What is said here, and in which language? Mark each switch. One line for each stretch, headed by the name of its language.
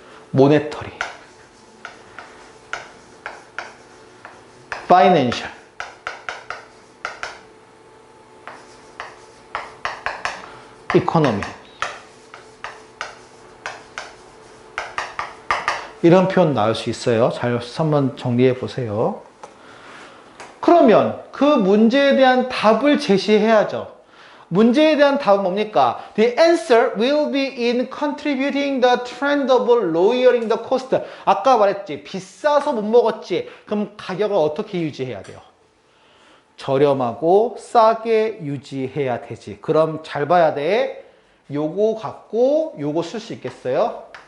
Korean: 모네터리, 파이낸셜, 이코노미 이런 표현 나올 수 있어요. 잘 한번 정리해 보세요. 그러면 그 문제에 대한 답을 제시해야죠. 문제에 대한 답은 뭡니까?
English: The answer will be in contributing the trend of lowering the cost.
Korean: 아까 말했지. 비싸서 못 먹었지. 그럼 가격을 어떻게 유지해야 돼요? 저렴하고 싸게 유지해야 되지. 그럼 잘 봐야 돼. 요거 갖고 요거 쓸 수 있겠어요?